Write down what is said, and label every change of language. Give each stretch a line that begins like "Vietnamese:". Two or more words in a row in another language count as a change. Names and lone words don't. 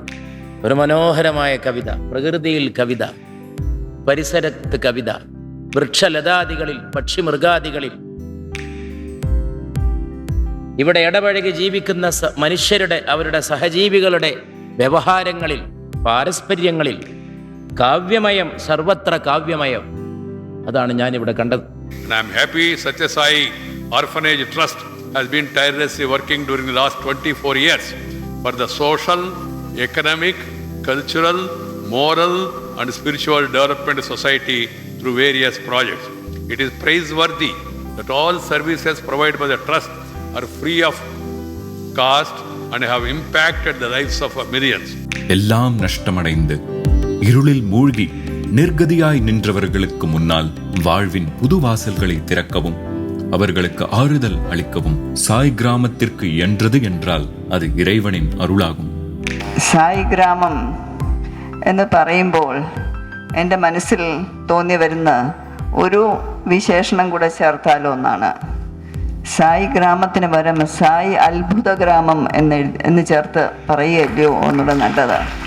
Malayalam: ഒരു മനോഹരമായ കവിത, പ്രകൃതിയിൽ കവിത, പരിസരത്ത് കവിത, വൃക്ഷലതാദികളിൽ, പക്ഷിമൃഗാദികളിൽ, ഇവിടെ ഇടപഴകി ജീവിക്കുന്ന മനുഷ്യരുടെ, അവരുടെ സഹജീവികളുടെ വ്യവഹാരങ്ങളിൽ, പാരസ്പര്യങ്ങളിൽ കാവ്യമയം, സർവത്ര കാവ്യമയം. അതാണ് ഞാനിവിടെ കണ്ടത്.
English: I am happy Satya Sai Orphanage Trust has been tirelessly working during the last 24 years for the social, economic, cultural, moral and spiritual development of society through various projects. It is praiseworthy that all services provided by the trust are free of cost and have impacted the lives of millions.
Tamil: எல்லாம் நஷ்டமடைந்து இருளில் மூழ்கி நிர்கதியாய் நின்றவர்களுக்கு முன்னால் வாழ்வின் புது வாசல்களை திறக்கவும் அவர்களுக்கு ஆறுதல் அளிக்கவும் சாய் கிராமத்திற்கு இயன்றது என்றால் அது இறைவனின் அருளாகும்.
Malayalam: സായി ഗ്രാമം എന്ന് പറയുമ്പോൾ എൻ്റെ മനസ്സിൽ തോന്നി വരുന്ന ഒരു വിശേഷണം കൂടെ ചേർത്താലോ എന്നാണ്. സായി ഗ്രാമത്തിന് പകരം സായി അത്ഭുത ഗ്രാമം എന്ന് ചേർത്ത് പറയുകയല്ലയോ ഒന്നുകൂടെ നല്ലത്.